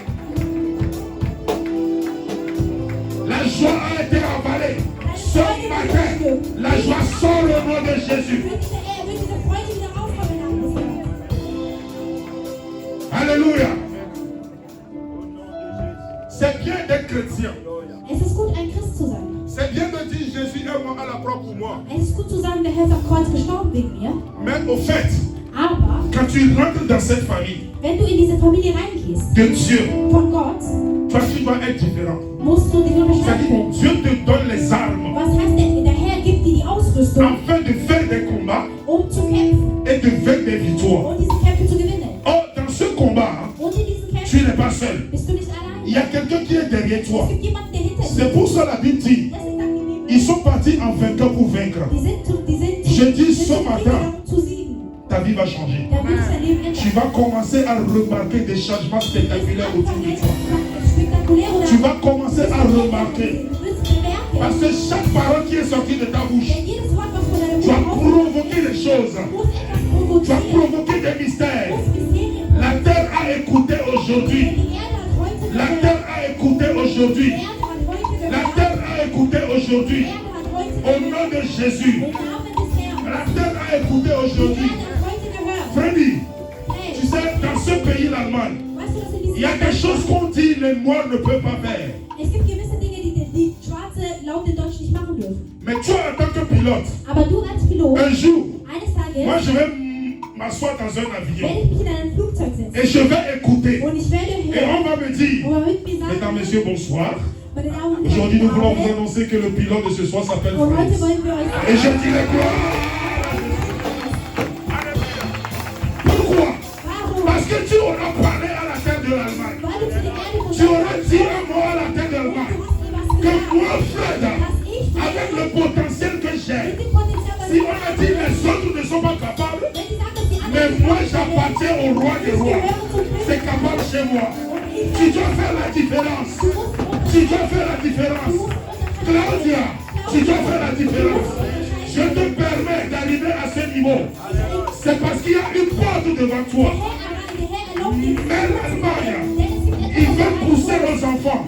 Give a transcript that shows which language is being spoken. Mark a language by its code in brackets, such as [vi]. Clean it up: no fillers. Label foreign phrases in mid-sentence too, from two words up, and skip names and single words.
[fr] La joie a été avalée. Ce matin, la joie sort au nom de Jésus. Alléluia. C'est bien d'être chrétien. [de] Es ist gut, ein Christ zu sein. [fr] C'est bien de dire Jésus est mort à la croix pour moi. [de] Es ist gut zu sagen, der Herr ist am Kreuz gestorben wegen mir. [fr] Mais au fait, [de] Aber [fr] quand tu rentres dans cette famille [de] wenn du in diese Familie reingehst, [fr] de Dieu, [de] von Gott, [fr] toi tu dois être différent. [de] musst du dich unterscheiden können. [fr] Dieu te donne les armes [de] Was heißt denn, der Herr gibt dir die Ausrüstung, [fr] afin de faire des combats [de] zu kämpfen [fr] et de faire des victoires. [de] diese Kämpfe zu gewinnen. [fr] Or, dans ce combat, [de] Und in diesen [fr] tu [de] Kämpfen [fr] n'es pas seul. [de] bist du nicht allein. [fr] Il y a quelqu'un qui est derrière toi. [de] Es gibt jemanden, der hinter dir ist. [fr] C'est pour ça la Bible dit, [de] Deswegen sagt die Bibel, [fr] ils sont partis en vainqueur pour vaincre. Je dis ce matin, [de] zu siegen. [fr] ta vie va changer. [de] Da wird dein Leben ändern. [fr] Tu vas commencer à remarquer des changements spectaculaires autour de toi. [de] Spektakulär oder [fr] Tu vas commencer à remarquer. [de] du wirst bemerken, [fr] Parce que chaque parole qui est sortie de ta bouche, [de] denn jedes Wort, was von deinem [fr] tu vas [de] Mund rauskommt, [fr] provoquer des choses. [de] muss etwas [fr] Tu vas [de] provozieren, [fr] provoquer des mystères. [de] muss Mysterien [fr] La terre a écouté aujourd'hui. [de] Die Erde hat heute [fr] La [de] gehört. [fr] terre a écouté aujourd'hui. [de] Die Erde hat heute [fr] La [de] gehört. [fr] terre a écouté [de] Die [fr] aujourd'hui. [de] Erde hat heute [fr] Au [de] gehört. [fr] nom de Jésus. [de] Im Namen des Herrn. [fr] La terre a écouté [de] Die [fr] aujourd'hui. [de] Erde hat heute gehört. [fr] Freddy, [de] Hey, [fr] tu sais, dans ce pays, l'Allemagne, [de] weißt du, dass in [fr] il y a [de] diesem [fr] des choses qu'on dit les Noirs ne peuvent pas faire. [de] Es gibt gewisse Dinge, die Schwarze laut den Deutschen nicht machen dürfen. [fr] Mais toi, en tant que pilote, [de] Aber du als Pilot, [fr] un jour, [de] eines Tages [fr] moi je vais m'asseoir dans un avion [de] werde ich mich in ein Flugzeug setzen. [fr] et je vais écouter. [de] Und ich werde [fr] Et [de] hören, [fr] on va me dire, [de] wo man mit mir [fr] mesdames, [de] sagen, [fr] messieurs, bonsoir. [de] meine Damen und [fr] Aujourd'hui, nous voulons vous [de] Herren, [fr] annoncer que le pilote de ce soir s'appelle [de] und heute [fr] Freddy. [de] wollen wir euch [fr] Et je dirai gloire. Pourquoi? [de] warum? [fr] Parce que tu auras parlé à la terre de l'Allemagne. [de] Weil du zu der Erde [fr] Tu auras dit un mot à la terre de l'Allemagne. [de] was [fr] Que [de] gesagt, [fr] moi, Fred, [de] dass ich [fr] avec le potentiel que j'ai, [de] mit dem Potenzial, was [fr] si on a dit les autres ne sont pas capables, [de] wenn sie sagen, dass die [fr] mais [de] anderen [fr] moi j'appartiens au roi des rois. C'est capable chez moi. Tu dois faire la différence. Tu dois faire la différence. Claudia, tu dois faire la différence. Je te permets d'arriver à ce niveau. C'est parce qu'il y a une porte devant toi. Mais l'Allemagne, ils veulent pousser nos enfants.